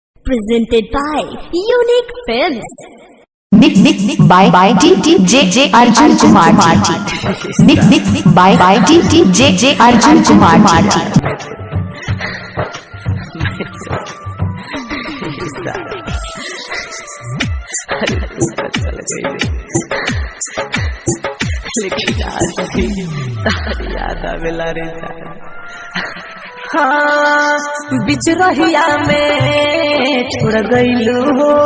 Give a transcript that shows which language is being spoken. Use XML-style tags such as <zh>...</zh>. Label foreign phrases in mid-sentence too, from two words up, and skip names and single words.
<en>presented by Unique Films. Mix by DJ Arjun Kumar Marti. Mix by DJ Arjun Kumar Marti.</en> <bho>लेकिन आज भी याद आवेला रे हाँ बिच रहिया में छोड़ गईलू हो</bho>